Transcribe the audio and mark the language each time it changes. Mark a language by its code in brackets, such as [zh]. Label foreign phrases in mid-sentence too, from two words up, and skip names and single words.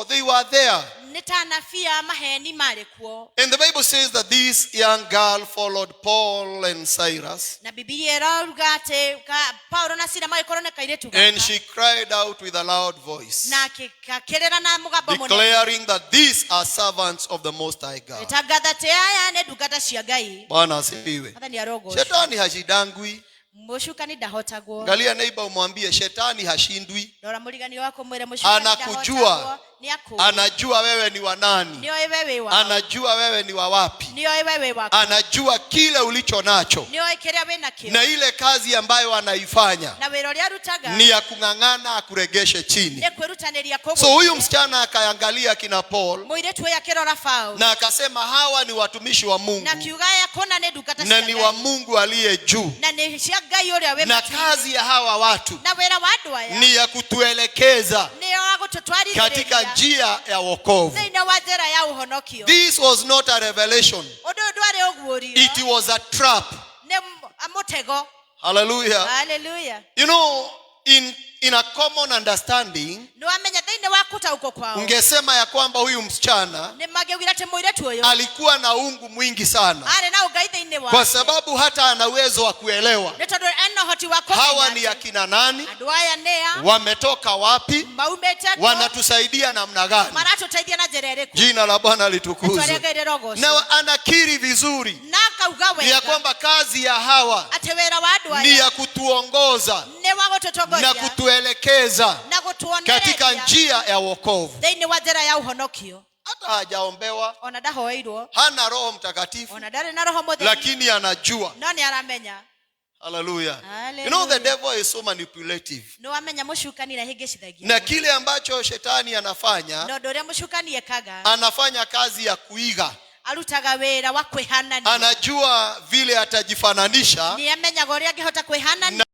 [en] They were there. [ki] Nĩ ta anabii a maheni marĩ kuo. [en] And the Bible says that this young girl followed Paul and Silas. [ki] Na Biblia ĩrauga atĩ Paulo na Sila magĩkorwo nĩ kairĩtu [en] And [ki] gaka. [en] she cried out with a loud voice, [ki] Na akĩrĩra na mũgambo mũnene. [en] declaring that these are servants of the Most High God. [ki] Ĩtangatha atĩ aya nĩ ndungata cia Ngai. [sw] Bwana asifiwe. [ki] Athani arogocwo. [sw] Shetani hashidangwi. [ki] Mũcukani ndahotagwo. [sw] Angalia neighbor umwambie shetani hashindwi. [ki] Ndora mũrigani wako mwĩre mũcukani [sw] Anakujua. [ki] ndahotagwo. Nĩ akũĩ. [sw] Anajua wewe ni wa nani. [ki] Nĩoĩ wewe wa. [sw] Anajua wewe ni wa wapi. [ki] Nĩoĩ wewe wako. [sw] Anajua kile ulicho nacho. [ki] Nĩoĩ kĩrĩa wĩna kĩo. [sw] Na ile kazi ambayo anaifanya [ki] Na wĩra ũrĩa arutaga [sw] ni ya kung'ang'ana akuregeshe chini. [ki] nĩ kwĩrutanĩria kũgũithia. [sw] So huyu msichana akaangalia kina Paul [ki] mũirĩtu ũyũ akĩrora Paulo [sw] na akasema hawa ni watumishi wa Mungu [ki] na kiuga aya kũna nĩ ndungata [sw] na [ki] cia [sw] ni wa [ki] Ngai. [sw] Mungu aliye juu. [ki] Na nĩ cia Ngai ũrĩa wĩ [sw] Na [ki] matu. [sw] kazi ya hawa watu [ki] Na wĩra wa andũ aya [sw] ni ya kutuelekeza [ki] nĩ wa gũtũtwarithĩrĩria [sw] katika njia ya wokovu. [ki] thĩinĩ wa njĩra ya ũhonokio. [en] This was not a revelation. [ki] Ũndũ ũyũ ndwarĩ ũguũrio. [en] It was a trap. [ki] Nĩ mũtego. [en] Hallelujah. [ki] Hallelujah. [en] You know, in a common understanding, [ki] Nĩwamenya thĩinĩ wa kũtaũkwo kwao [sw] ungesema ya kwamba huyu msichana [ki] nĩ magĩugire atĩ mũirĩtu ũyũ [sw] alikuwa na ungu mwingi sana, [ki] arĩ na ũngai thĩinĩ [sw] kwa [ki] wake. [sw] sababu hata ana uwezo wa kuelewa [ki] Nĩ tondũ ena ũhoti wa [sw] hawa [ki] kũmenya [sw] ni akina nani, [ki] andũ aya nĩ a [sw] wametoka wapi, [ki] maumĩte kũ, [sw] wanatusaidia namna gani. [ki] maratũteithia na njĩra ĩrĩkũ. [sw] Jina la Bwana litukuzwe. [ki] Nĩtwaregeire rogo ũcio. [sw] Na anakiri vizuri [ki] Na akauga [sw] ya [ki] wega [sw] kwamba kazi ya hawa [ki] atĩ wĩra wa andũ [sw] ni [ki] aya [sw] ya kutuongoza [ki] nĩ wa [sw] na [ki] gũtũtongoria [sw] kutuelekeza [ki] na [sw] katika [ki] gũtuonereria [sw] njia ya wokovu. [ki] thĩinĩ wa njĩra ya ũhonokio. [sw] Hata hajaombewa, [ki] Ona ndahoeirwo, [sw] hana Roho Mtakatifu, [ki] ona ndarĩ na roho mũtheru, [sw] lakini anajua. [ki] no nĩ aramenya. [en] Hallelujah. [ki] Hallelujah. [en] You know the devil is so manipulative. [ki] Nĩwamenya mũcukani na hĩngĩcithagia. [sw] Na kile ambacho shetani anafanya, [ki] Na ũndũ ũrĩa mũcukani ekaga [sw] anafanya kazi ya kuiga. [ki] arutaga wĩra wa kwĩhanania. [sw] Anajua vile atajifananisha [ki] Nĩ amenyaga ũrĩa angĩhota kwĩhanania